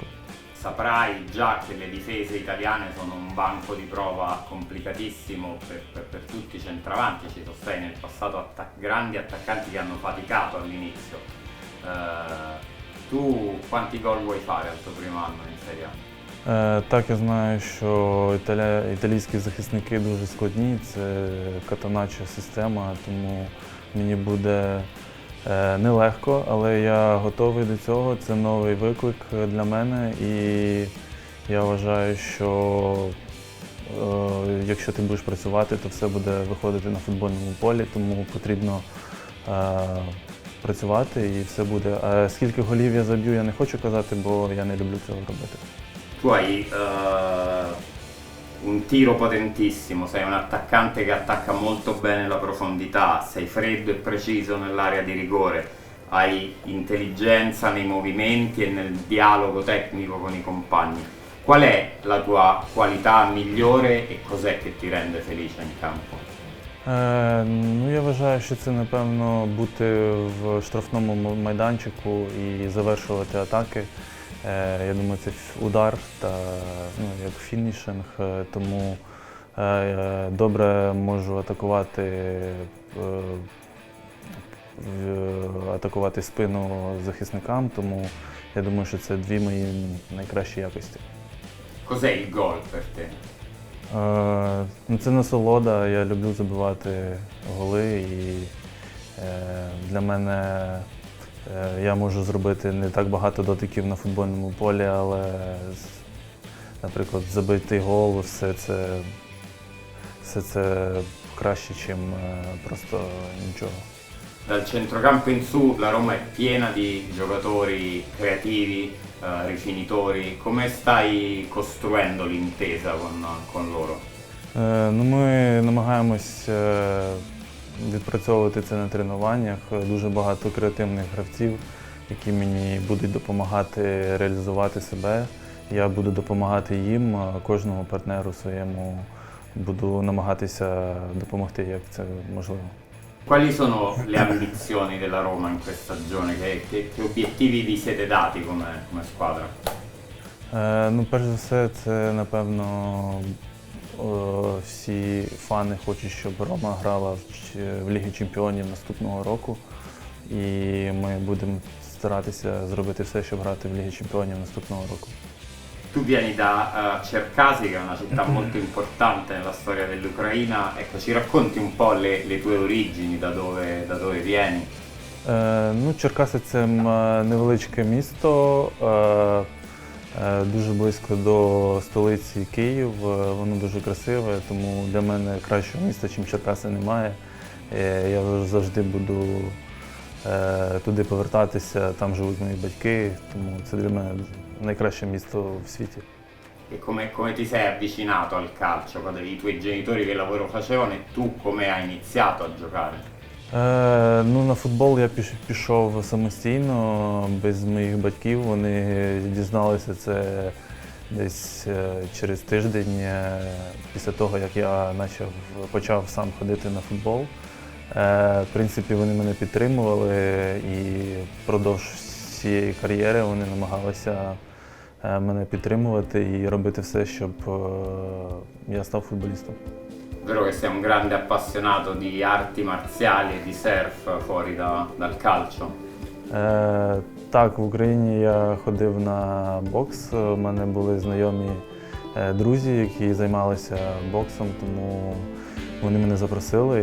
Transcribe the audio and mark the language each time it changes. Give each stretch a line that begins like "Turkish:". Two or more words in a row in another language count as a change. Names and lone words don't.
Italian: Saprai già che le difese italiane sono un banco di prova complicatissimo per tutti i centravanti, ci sono stati nel passato grandi attaccanti che hanno faticato all'inizio. Tu quanti gol vuoi fare al tuo primo anno in Serie A?
Ukrainian: Так, я знаю, що італійські захисники дуже складні, це катанача система, тому мені буде нелегко, але я готовий до цього. Це новий виклик для мене, і я вважаю, що якщо ти будеш працювати, то все буде виходити на футбольному полі, тому потрібно працювати і все буде. А скільки голів я заб'ю, я не хочу казати, бо я не люблю цього робити.
Italian: Tu hai un tiro potentissimo, sei un attaccante che attacca molto bene la profondità, sei freddo e preciso nell'area di rigore, hai intelligenza nei movimenti e nel dialogo tecnico con i compagni. Qual è la tua qualità migliore e cos'è che ti rende felice in campo?
Ukrainian: Я вважаю, що це, напевно, бути в штрафному майданчику і завершувати атаки. Я думаю, це удар та як фінішинг, тому добре можу атакувати спину захисникам, тому я думаю, що це дві мої найкращі якості.
Italian: Cos'è il gol per te?
Ukrainian: Це насолода, я люблю забивати голи, і для мене я можу зробити не так багато дотиків на футбольному полі, але, наприклад, забитий гол, все це краще, ніж просто нічого.
Italian: Dal centrocampo in su la Roma è piena di giocatori creativi, rifinitori. Come stai costruendo l'intesa con loro?
Ukrainian: Ми намагаємось відпрацьовувати це на тренуваннях. Дуже багато креативних гравців, які мені будуть допомагати реалізувати себе. Я буду допомагати їм, кожному партнеру своєму буду намагатися допомогти, як це можливо.
Italian: Quali sono le ambizioni della Roma in questa stagione? Che obiettivi vi siete dati come squadra?
Ukrainian: Ну, перш за все, це, напевно, всі фани хочуть, щоб Рома грала в Лігі Чемпіонів наступного року. І ми будемо старатися зробити все, щоб грати в Лігі Чемпіонів наступного року.
Italian: Tu vieni da Cercasi, che è una città molto importante nella storia dell'Ucraina. Ecco, ci racconti un po' le tue origini, da dove vieni?
Ukrainian: Ну, Черкаси – це невеличке місто, дуже близько до столиці Київ. Воно дуже красиве, тому для мене кращого міста, ніж Черкаси, немає. Я завжди буду туди повертатися, там живуть мої батьки, тому це для мене найкраще місто в світі.
Italian: E come ti sei avvicinato al calcio? I tuoi genitori che lavoro facevano e tu come hai iniziato a giocare?
Ukrainian: Ну, на футбол я пішов самостійно, без моїх батьків. Вони дізналися це десь через тиждень після того, як я почав сам ходити на футбол. В принципі, вони мене підтримували і впродовж всієї кар'єри вони намагалися мене підтримувати і робити все, щоб я став футболістом.
Italian: Vero che sei un grande appassionato di arti marziali e di surf fuori dal calcio?
Ukrainian: Так, в Україні я ходив на бокс. У мене були знайомі друзі, які займалися боксом, тому вони мене запросили.